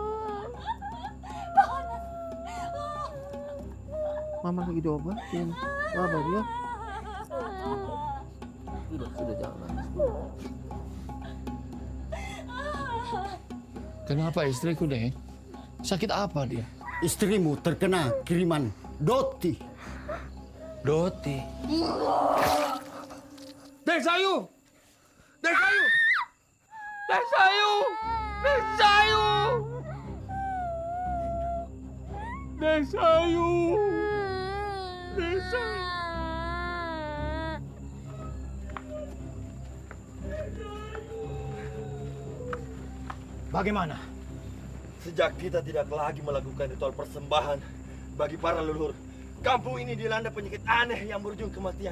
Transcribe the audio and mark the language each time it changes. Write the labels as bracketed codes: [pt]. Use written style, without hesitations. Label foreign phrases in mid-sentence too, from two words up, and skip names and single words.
[id] Mama lagi diobatin. Sabar ya. Sudah jangan nangis. Kenapa istriku, Dek? Sakit apa dia? Istrimu terkena kiriman Doti. Doti. Dek Sayu! Dek Sayu! Dek Sayu! Dek Sayu! Dek Sayu! Dek Sayu! Bagaimana? Sejak kita tidak lagi melakukan ritual persembahan bagi para leluhur, kampung ini dilanda penyakit aneh yang berujung kematian.